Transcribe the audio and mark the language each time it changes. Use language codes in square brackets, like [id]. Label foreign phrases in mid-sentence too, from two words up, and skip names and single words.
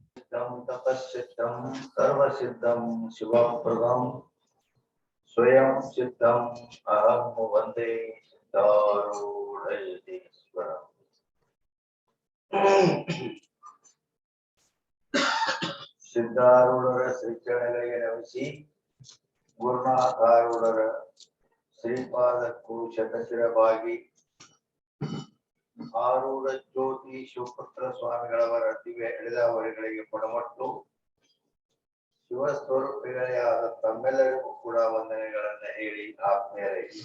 [sa] सिद्धं तपस्सिद्धं सर्वसिद्धं शिवप्रदं स्वयं सिद्धं अहं वन्दे सिद्धारूढयतीश्वरम्। [kn] ಸಿದ್ಧಾರೂಢರ ಶ್ರೀಚರಣಗಳಿಗೆ ನಮಿಸಿ ಗುರುನಾಥಾರೂಢರ ಶ್ರೀಪಾದಕ್ಕೂ ಶತಶಿರವಾಗಿ ಆರೂಢ ಜ್ಯೋತಿ ಶಿವಪುತ್ರ ಸ್ವಾಮಿಗಳವರ ದಿವ್ಯ ಎಳೆದವರಿಗಳಿಗೆ ಪಡಮಟ್ಟು ಶಿವಸ್ವರೂಪಿಗಳೇ ಆದ ತಮ್ಮೆಲ್ಲರಿಗೂ ಕೂಡ ವಂದನೆಗಳನ್ನ ಹೇಳಿ ಆತ್ಮೀಯರೇ,